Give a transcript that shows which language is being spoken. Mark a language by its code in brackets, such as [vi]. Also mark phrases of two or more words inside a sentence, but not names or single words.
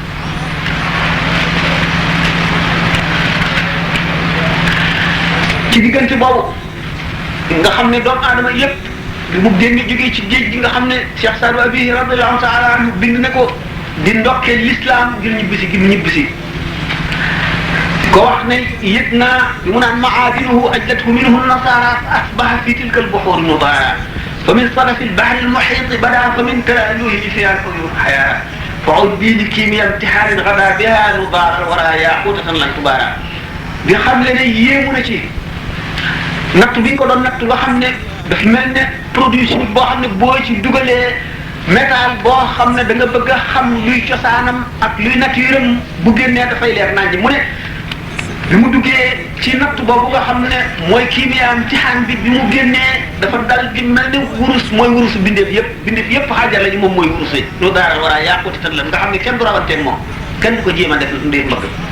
[wo] ci diggante boobu nga xam ne doomu aadama yépp li mu génne jógee ci géej gi nga xam ne Cheikh Sadou Abi [ar] رضي الله تعالى عنه [wo] bind na ko di ndokkee l'islam ngir ñibbisi gi mu ñibbisi ko wax ne yëg naa bi mu naan maadinuhu [ar] أجلته منه نضارة فأصبح في تلك البحور مدارا فمن صدف البحر المحيط بدا فمن تلألئه فيها العيون حيارى فعد بي لكيمياء امتحان غدا بها نضارا وراء ياقوتة لن تبارى [wo] bi xam le ne yéemu na ci natt bi ñu ko doon natt nga xam ne daf mel ne [fr] produit chimique [wo] boo xam ne boo ci dugalee métal boo xam ne da nga bëgg a xam luy cosaanam ak luy nature am bu génnee dafay leer nañ mu ne bi mu duggee ci natt boobu nga xam ne mooy [ar] كيمياء امتحان [wo] bi mu génnee dafa dal di mel ne wurus mooy wurusu bindeef yëpp xaajar lañu moom mooy wurus yi lu daaral war a yàquti tan la nga xam ne kenn du rawanteeg moom kenn du ko jéem a def ndéem mbëgg